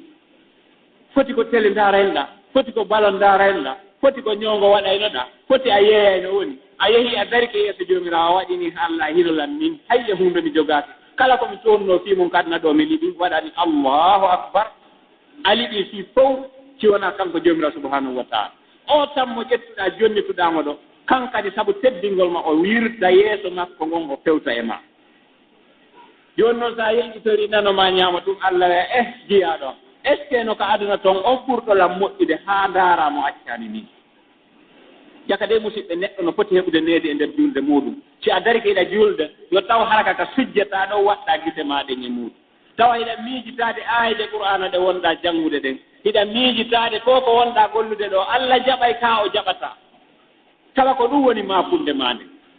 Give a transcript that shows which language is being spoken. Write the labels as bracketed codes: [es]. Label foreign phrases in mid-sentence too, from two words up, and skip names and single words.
[ff] foti ko tele ndarenɗa foti ko balon ndarenɗa foti ko ñoongo waɗaynoɗa foti a yeeyayno woni a yehi a darike yeeso joomirawo waɗini Allah hinolan min hayye hunde mi jogaaki kala komi toonno fii mum kadna ɗo mi liɗi waɗani [ar] allahu akbar [ff] a liɗi fii fof ciwona kanko joomirawo [ar] subhanahu wa taala [ff] o tan mo ƴettuɗa jonnituɗamo ɗo kankadi sabu teddingol ma o wirda yeeso makko ngon o fewta e ma jooni noon so a yeyɗitori nanoma ñaama ɗum Allah wiya jiyaɗo [fr] est ce que [ff] no ko aduna toon on ɓurɗolam moƴƴude haa ndaara mo accani ni jaka de musidɓe neɗɗo no foti heɓude needi e nder julde muɗum si a dari ko hiɗa julde yo taw haraka ka sujjata ɗo waɗɗa gite maɗen e muɗum tawa hiɗa miijitaade aayde qur'ana ɗe wonɗa janngude ɗen hiɗa miijitaade ko ko wonɗa gollude ɗo Allah jaɓay ka o jaɓata tawa ko ɗum woni maafunde ma nden